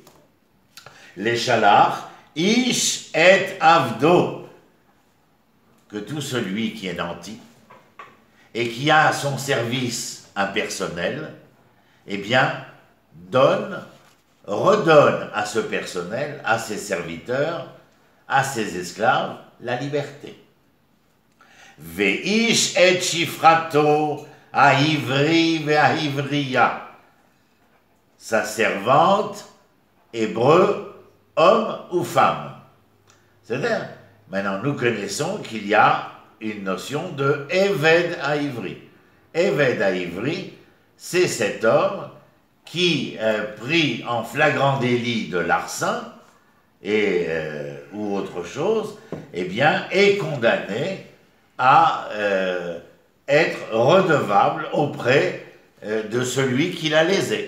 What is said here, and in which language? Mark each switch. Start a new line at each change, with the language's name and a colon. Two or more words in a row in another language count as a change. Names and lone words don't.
French: Les chalars,
Hebrew: איש את עבדו,
French: que tout celui qui est nanti et qui a à son service un personnel, eh bien, redonne à ce personnel, à ses serviteurs, à ses esclaves, la liberté.
Hebrew: ואיש את שפחתו העברי והעבריה,
French: sa servante, hébreu, homme ou femme. C'est-à-dire, maintenant nous connaissons qu'il y a une notion de
Hebrew: עבד עברי. עבד עברי,
French: c'est cet homme qui, pris en flagrant délit de larcin ou autre chose, eh bien, est condamné à être redevable auprès de celui qui l'a lésé.